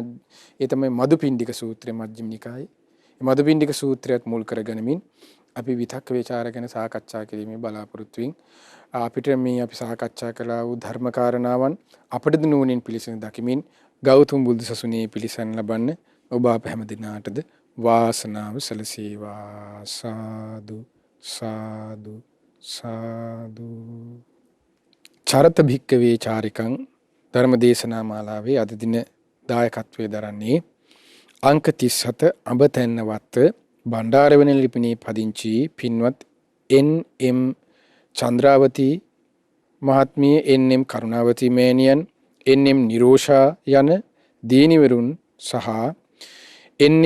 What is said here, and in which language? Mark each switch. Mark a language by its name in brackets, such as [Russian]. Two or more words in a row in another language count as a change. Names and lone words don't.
[Sinhala] ඒ තමයි මදුපිණ්ඩික සූත්‍රය මජ්ක්‍ධිම නිකායේ. මේ මදුපිණ්ඩික සූත්‍රයත් මුල් කරගෙනමින් අපි විතක්ක ਵਿਚාර ගැන සාකච්ඡා කිරීමේ බලාපොරොත්තු වෙමින් අපිට මේ අපි සාකච්ඡා කළා වූ ධර්ම කාරණාවන් අපිට නුවණින් පිළිසඳ දකිමින් ගෞතම බුදු සසුනේ පිළිසන් ලබන්න ඔබ අප හැම දිනාටද වාසනාව සැලසේවා. සාදු සාදු සාදු. [Pali] චරත භික්කවේ චාරිකං [Sinhala] ධර්මදේශනා මාලාවේ අද දින දායකත්වයේ දරන්නේ අංක 37 අඹතැන්නවත්ත බණ්ඩාරවෙන ලිපිනේ පදිංචි පින්වත් එන්.එම්. චන්ද්‍රාවති මහත්මිය, එන්.එම්. කරුණාවති මෑණියන්, එන්.එම්. නිරෝෂා යන දීනිවරුන් සහ එන්.එම්.